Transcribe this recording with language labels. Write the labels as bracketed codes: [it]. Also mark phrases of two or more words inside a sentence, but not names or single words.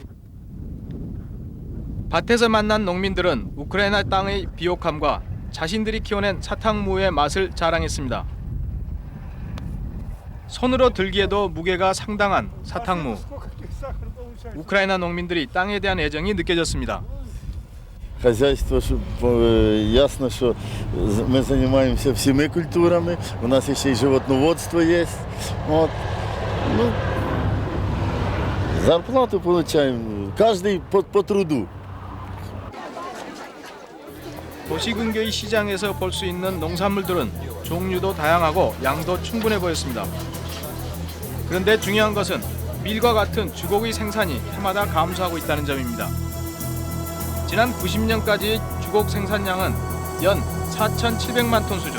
[ko] 밭에서 만난 농민들은 우크라이나 땅의 비옥함과 자신들이 키워낸 사탕무의 맛을 자랑했습니다. 손으로 들기에도 무게가 상당한 사탕무. 우크라이나 농민들이 땅에 대한 애정이 느껴졌습니다. [ru] Хозяйство, ясно, что мы занимаемся всеми культурами, у нас еще и животноводство есть. Вот. Ну, зарплату получаем, каждый по труду. [ko] 도시 근교의 시장에서 볼 수 있는 농산물들은 종류도 다양하고 양도 충분해 보였습니다. 그런데 중요한 것은 밀과 같은 주곡의 생산이 해마다 감소하고 있다는 점입니다. 지난 90년까지의 주곡 생산량은 연 4,700만 톤 수준.